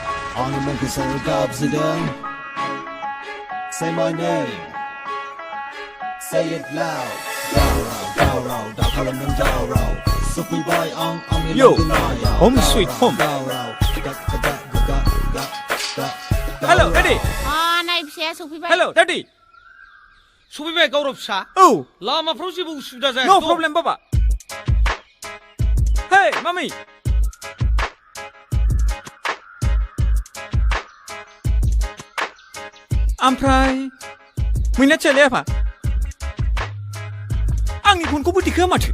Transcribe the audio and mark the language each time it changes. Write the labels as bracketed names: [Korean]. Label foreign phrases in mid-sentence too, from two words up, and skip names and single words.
[Bodo] आं नोंखौसो गाबज्रिदों [English] Say my name Say it loud [Bodo] दावराव दा खालामदों दावराव सफैबाय आंनि [English] Yo, [Bodo] लांगोनायाव [English] home sweet home. Hello, Daddy. [Bodo] नाय फिसाया सफैबाय [English] Hello, Daddy. [Bodo] सफैबाय गावराव फिसा औ लामाफ्राव जेबो उसुबिदा जायाखै [English] No problem, Baba. Hey, Mommy. [Bodo] ओमफ्राय मैना फिसालाया आफा आंनि फनखौबो दिखोआ माथो